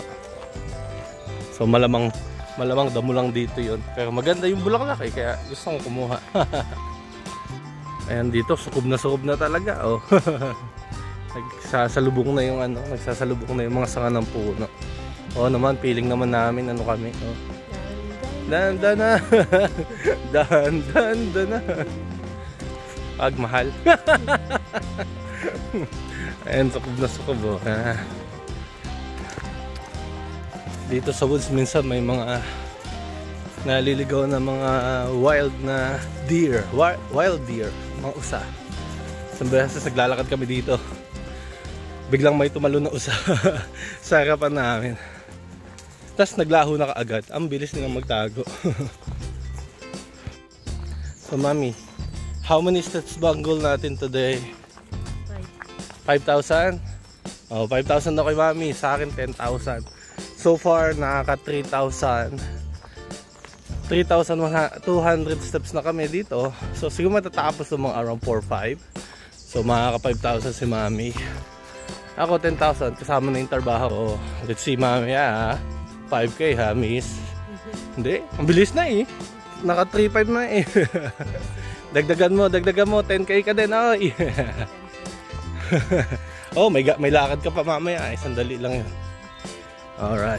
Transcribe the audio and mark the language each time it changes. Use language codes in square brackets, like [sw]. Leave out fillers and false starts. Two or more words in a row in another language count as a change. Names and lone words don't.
[tl] So malamang damo lang dito yun. Pero maganda yung bulaklak eh, kaya gusto kong kumuha. Ayan dito, sukob na talaga. Oh. Nagsasalubong na yung mga sanga ng puno. Oo naman, feeling naman namin kami. Oh. Dan-dana. Dan-dan-dana. Pagmahal. Ayan, sukob na sukob oh. Dito sa woods minsan may mga naliligaw na mga wild na deer. [en] Wild deer, [tl] mga usa. Isang beses naglalakad kami dito, biglang may tumalo na usa sa harapan namin. Tapos naglaho na kaagad. Ang bilis nilang magtago. So mami, [en] how many steps [tl] ba ang [en] goal natin today? [tl] 5,000? Oh, 5,000 na kay mami. Sa akin 10,000. [en] So far [tl] nakaka 3,200 steps na kami dito. So siguro matatapos ng mga around 4-5. So makaka 5,000 si mami. Ako 10,000 kasama na yung trabaho ko. [en] Let's see mami 5K ha miss. [tl] Hindi, ang bilis na eh. Naka 3,500 na eh. dagdagan mo 10K ka din ay. Oh, may lakad ka pa mamaya. Sandali lang yun. Alright.